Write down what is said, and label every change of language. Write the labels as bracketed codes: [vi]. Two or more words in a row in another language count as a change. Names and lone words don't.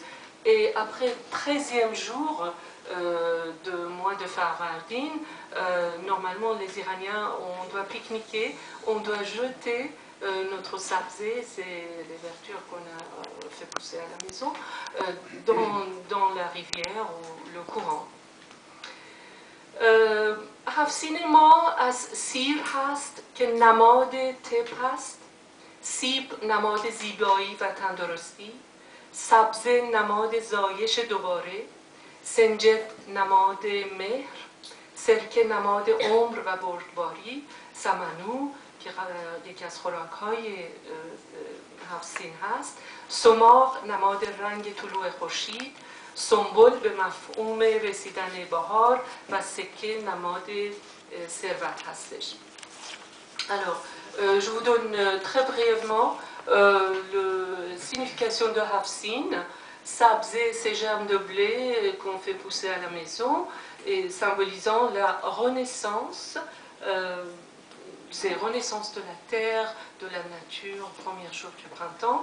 [fr] Et après 13e jour de mois de Farvardin, normalement les Iraniens, on doit pique-niquer, on doit jeter notre sabzé, c'est les verdures qu'on a fait pousser à la maison, dans la rivière ou le courant. [fa] Hafsin ما از سیر هست که نماد طب هست، سیب نماد زیبایی و تندرستی، سبزه نماد زایش دوباره، سنجد نماد مهر، سرکه نماد عمر و بردباری، سمنو که یکی از خوراک‌های هفسین هست، سماق نماد رنگ طلوع خورشید، سنبل به مفهوم رسیدن بهار و سکه نماد ثروت هستش. [fr] Alors, je vous donne très brièvement la signification de Hafsin. Sabzé, c'est germes de blé qu'on fait pousser à la maison, et symbolisant la renaissance, c'est renaissance de la terre, de la nature, premier jour du printemps.